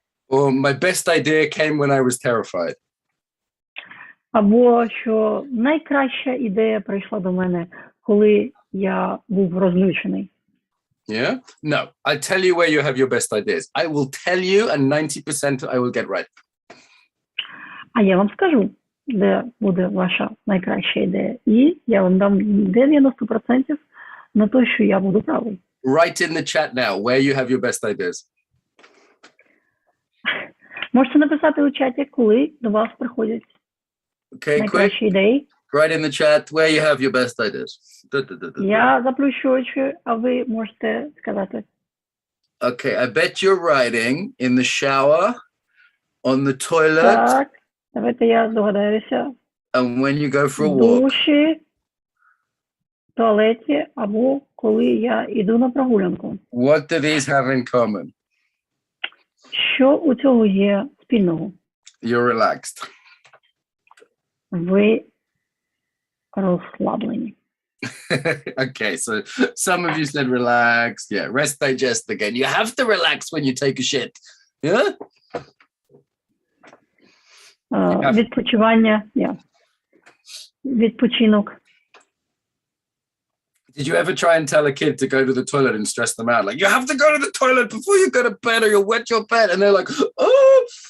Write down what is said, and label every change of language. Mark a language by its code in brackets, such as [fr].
[en] Or my best idea came when I was terrified. [uk] Або що найкраща ідея прийшла до мене, коли я був розлючений. [en] Yeah? No, I tell you where you have your best ideas. I will tell you and 90% I will get right. [uk] А я вам скажу, де буде ваша найкраща ідея. І я вам дам 90% на те, що я буду правий. [en] Write in the chat now where you have your best ideas. [uk] Можете написати у чаті, коли до вас приходять [en] Okay, quick. [uk] найкращі ідеї. [en] Write in the chat where you have your best ideas. [uk] Я заплющу очі, а ви можете сказати. [en] Okay, I bet you're writing in the shower, on the toilet, [uk] Так, давайте я здогадаюся. [en] and when you go for a [uk] В [en] walk. [uk] душі, в туалеті або коли я йду на прогулянку. [en] What do these have in common? [uk] Що у цього є спільного? [en] You're relaxed. [uk] Ви розслаблені. [en] Okay, so some of you said relaxed. Yeah, rest, digest again. You have to relax when you take a shit. Yeah? [uk] Відпочивання, відпочинок. [en] Did you ever try and tell a kid to go to the toilet and stress them out? Like, you have to go to the toilet before you go to bed or you'll wet your bed. And they're like, oh.